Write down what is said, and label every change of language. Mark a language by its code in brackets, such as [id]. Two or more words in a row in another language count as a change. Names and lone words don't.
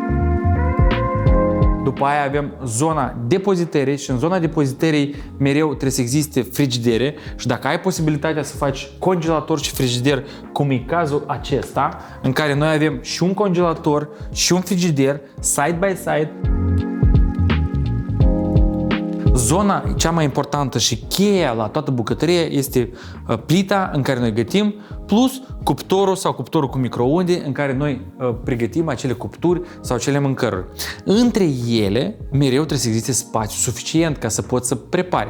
[ro] După aia avem zona depozitării și în zona depozitării mereu trebuie să existe frigidere și dacă ai posibilitatea să faci congelator și frigider, cum e cazul acesta, în care noi avem și un congelator și un frigider [en] side by side. [ro] Zona cea mai importantă și cheia la toată bucătăria este plita în care noi gătim, plus cuptorul sau cuptorul cu microunde în care noi pregătim acele cupturi sau acele mâncăruri. Între ele, mereu trebuie să existe spațiu suficient ca să poți să prepari.